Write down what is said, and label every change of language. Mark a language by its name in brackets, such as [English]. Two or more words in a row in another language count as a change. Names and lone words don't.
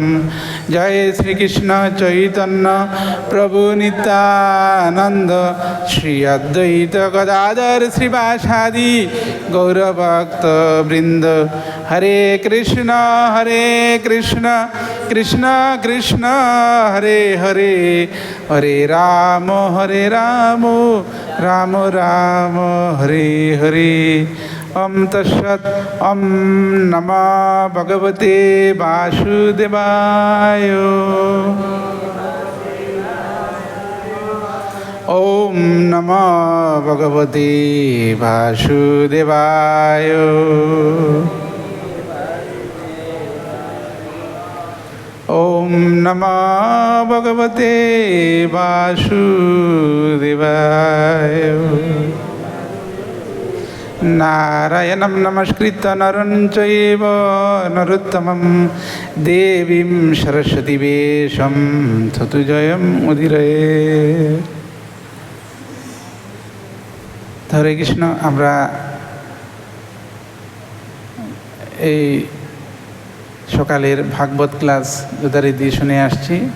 [Bangla] জয় শ্রীকৃষ্ণ চৈতন্য প্রভু নিত্যানন্দ শ্রী অদ্বৈত গদাধর শ্রীবাসাদি গৌরভক্ত বৃন্দ। [Sanskrit] হরে কৃষ্ণ কৃষ্ণ কৃষ্ণ হরে হরে, হরে রাম রাম রাম হরে হরে। ওম তৎসৎ। ওম নমো ভগবতে বাসুদেবায়। ওম নমো ভগবতে বাসুদেবায়। ওম নমো ভগবতে বাসুদেবায়। নারায়ণং নমস্কৃত্য নরং চৈব নরোত্তমং দেবীং সরস্বতী বেশম ততু জয়ম উদীরয়ে। হরে কৃষ্ণ। [Bangla] আমরা এই সকালের ভাগবত ক্লাস যথারীতি শুনে আসছি।